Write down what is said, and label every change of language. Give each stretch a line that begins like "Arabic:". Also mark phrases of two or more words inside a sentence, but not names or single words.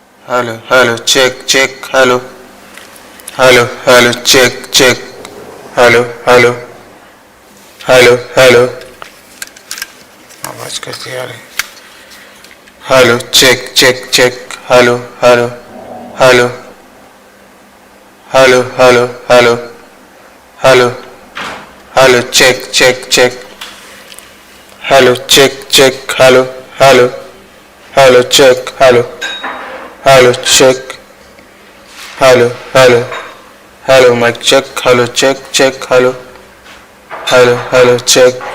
English: hello, check, check, hello, hello, hello, check, check, hello, hello, hello, hello.
Hindi: आवाज कैसी आ रही?
English: Hello, check, check, check, hello, hello, hello, hello, hello, hello, hello, hello, check, check, check, hello, check, check, hello, hello, hello, check, hello, hello, check, hello, hello, hello, mic check, hello, check, check, hello, hello, hello, check,